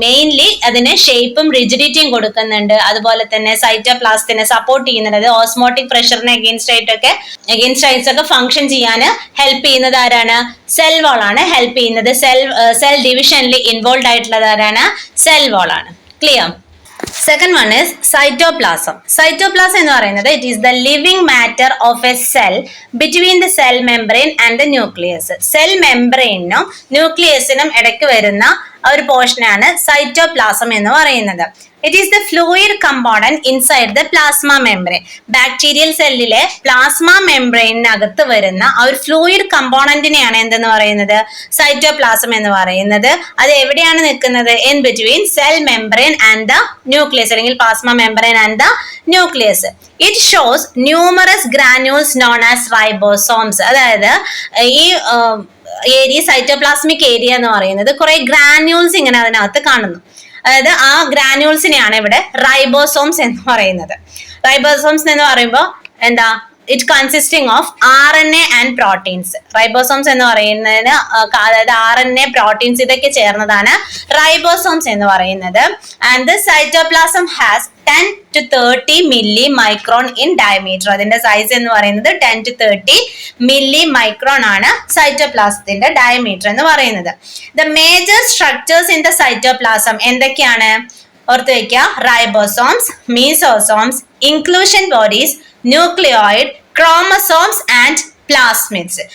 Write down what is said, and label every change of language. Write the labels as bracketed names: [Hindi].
[Malayalam] Mainly അതിന് ഷേപ്പും റിജിഡിറ്റിയും കൊടുക്കുന്നുണ്ട്. അതുപോലെ തന്നെ സൈറ്റോപ്ലാസത്തിനെ സപ്പോർട്ട് ചെയ്യുന്നുണ്ട്. ഓസ്മോട്ടിക് പ്രഷറിനെ അഗെയിൻസ്റ്റ് ആയിട്ടൊക്കെ ഫങ്ഷൻ ചെയ്യാൻ ഹെൽപ്പ് ചെയ്യുന്നത് ആരാണ്? സെൽ വാൾ ആണ് ഹെൽപ്പ് ചെയ്യുന്നത്. സെൽ ഡിവിഷനിൽ ഇൻവോൾവ് ആയിട്ടുള്ളത് ആരാണ്? സെൽ വാൾ ആണ്. Clear? [English] Second one is cytoplasm. Cytoplasm [Malayalam] എന്ന് പറയുന്നത് [English] it is the living matter of a cell between the cell membrane and the nucleus. [Malayalam] Cell മെംബ്രെയിനും ന്യൂക്ലിയസിനും ഇടയ്ക്ക് വരുന്ന ഒരു പോർഷനാണ് സൈറ്റോപ്ലാസം എന്ന് പറയുന്നത്. [English] It is the fluid component inside the plasma membrane. [Malayalam] Bacterial സെല്ലിലെ plasma മെംബ്രെയിനകത്ത് വരുന്ന ആ ഒരു ഫ്ലൂയിഡ് കമ്പോണന്റിനെയാണ് എന്തെന്ന് പറയുന്നത്? സൈറ്റോപ്ലാസം എന്ന് പറയുന്നത്. അത് എവിടെയാണ് നിൽക്കുന്നത്? [English] In between cell membrane and the nucleus, അല്ലെങ്കിൽ plasma membrane and the nucleus. It shows numerous granules known as ribosomes. [Malayalam] അതായത് ഈ ഏരിയ, സൈറ്റോപ്ലാസ്മിക് ഏരിയ എന്ന് പറയുന്നത് കുറെ ഗ്രാനുൾസ് ഇങ്ങനെ അതിനകത്ത് കാണുന്നു. അതായത് ആ ഗ്രാനുൾസിനെയാണ് ഇവിടെ റൈബോസോംസ് എന്ന് പറയുന്നത്. റൈബോസോംസ് എന്ന് പറയുമ്പോൾ എന്താ? [English] It consisting of RNA and proteins. [Malayalam] Ribosomes എന്ന് പറയുന്നതിന് അതായത് RNA, പ്രോട്ടീൻസ് ഇതൊക്കെ ചേർന്നതാണ് റൈബോസോംസ് എന്ന് പറയുന്നത്. [English] And the cytoplasm has 10 to 30 milli micron in diameter. [Malayalam] അതിന്റെ സൈസ് എന്ന് പറയുന്നത് 10 to 30 milli micron ആണ് സൈറ്റോപ്ലാസത്തിന്റെ ഡയമീറ്റർ എന്ന് പറയുന്നത്. [English] the major structures in the cytoplasm [Malayalam] എന്തൊക്കെയാണ്? ഓർത്ത് വയ്ക്കുക. [English] Ribosomes, mesosomes, inclusion bodies, nucleoid, chromosomes and plasmids.